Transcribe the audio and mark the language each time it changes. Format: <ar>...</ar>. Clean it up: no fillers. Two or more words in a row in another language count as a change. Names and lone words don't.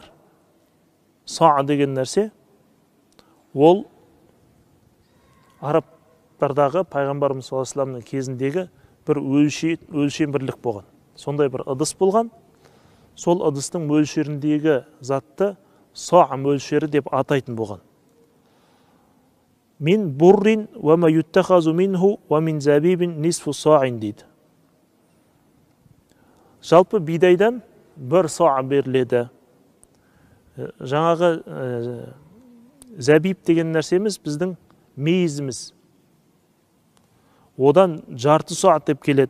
<kk>Са деген нәрсе ол арабтардағы пайғамбарымыз</kk> <ar>صلى الله عليه وسلم</ar> <kk>кезіндегі бір өлшем бірлік болған. Сондай бір ыдыс болған. Сол ыдыстың мөлшеріндегі затты са мөлшері деп атайтын болған.</kk> <ar>من بر وما يتخذ منه ومن زبيب نصف صاع дейді.</ar> <kk>Жалпы бидайдан бір са беріледі. Жаңағы забиб деген нәрсеміз біздің мейізіміз. Одан жарты са деп келеді.</kk>